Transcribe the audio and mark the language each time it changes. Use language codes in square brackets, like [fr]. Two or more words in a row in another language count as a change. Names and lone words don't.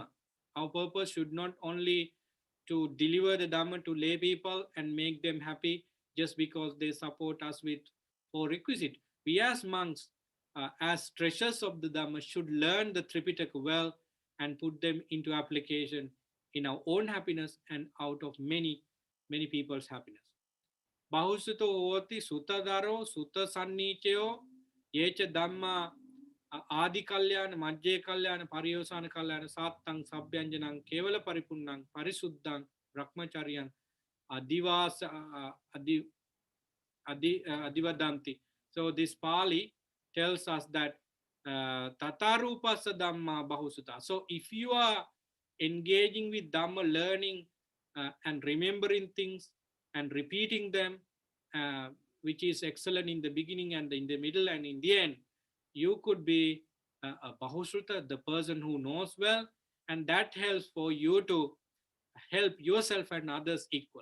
[en] Our purpose should not only to deliver the Dhamma to lay people and make them happy just because they support us with four requisite. We as monks, as treasures of the Dhamma, should learn the Tripitaka well and put them into application in our own happiness and out of many people's happiness. [pi] Bahusuto hoti sutadaro sutta sannīcayo yecha dhamma Adi Kalyan, Madhye Kalyan, Pariyosana Kalyan, Sattang, Sabhyanjanang, Kevala Paripunnang, Parisuddhang, Brahmacharyan, Adivas, Adivadanti. [en] So this Pali tells us that [pi] Tatarupasa Dhamma Bahusutta. [en] So if you are engaging with Dhamma learning and remembering things and repeating them, which is excellent in the beginning and in the middle and in the end, you could be a Bahusruta, the person who knows well, and that helps for you to help yourself and others equal.